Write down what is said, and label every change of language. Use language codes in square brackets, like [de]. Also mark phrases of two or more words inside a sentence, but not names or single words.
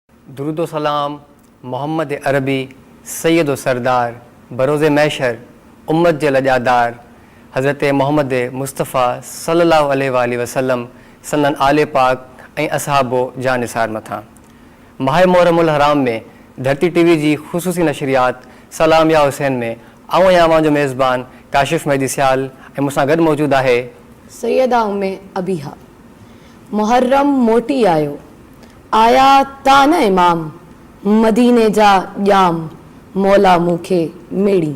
[sd] درود و سلام محمد عربی سید و سردار بروز محشر امت جے لجادار حضرت محمد مصطفیٰ [ar] صلی اللہ علیہ وآلہ وسلم [sd] سنن آل پاک ऐं असहाबो जा निसार मथां माह मुहर्रम हराम में धरती टीवी जी ख़ुसूसी नशरियात सलाम या हुसैन में आऊं या जो मेज़बान काशिफ़ मेहदी सियाल ऐं मूंसां गॾु मौजूदु आहे सैयदा उम्मे अबीहा। मुहर्रम मोटी आयो आया ता न इमाम मदीने जा ॼाम मौला मूंखे मेड़ी।